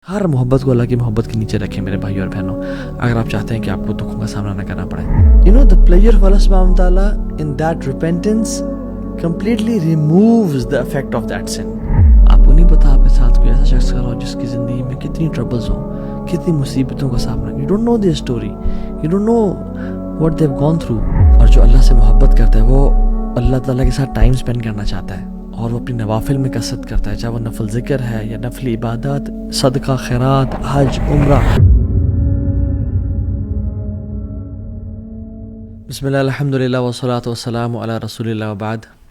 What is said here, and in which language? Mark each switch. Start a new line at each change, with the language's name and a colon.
Urdu: ہر محبت کو اللہ کی محبت کے نیچے رکھیں میرے بھائی اور بہنوں، اگر آپ چاہتے ہیں کہ آپ کو دکھوں کا سامنا نہ کرنا پڑے.
English: The pleasure of Allah subhanahu wa ta'ala in that repentance completely removes the effect of that sin.
Urdu: آپ کو نہیں پتا آپ کے ساتھ کوئی ایسا شخص کھڑا ہو جس کی زندگی میں کتنی ٹربلز ہوں، کتنی مصیبتوں کا سامنا.
English: You don't know their story, you don't know what they've gone through.
Urdu: اور جو اللہ سے محبت کرتا ہے وہ اللہ تعالیٰ کے ساتھ ٹائم اسپینڈ کرنا چاہتا ہے، اور وہ اپنی نوافل میں کثرت کرتا ہے، چاہے وہ نفل ذکر ہے یا نفل عبادات، صدقہ، خیرات، حج، عمرہ.
Arabic: بسم اللہ الحمدللہ والصلاة والسلام علی رسول اللہ وبعد.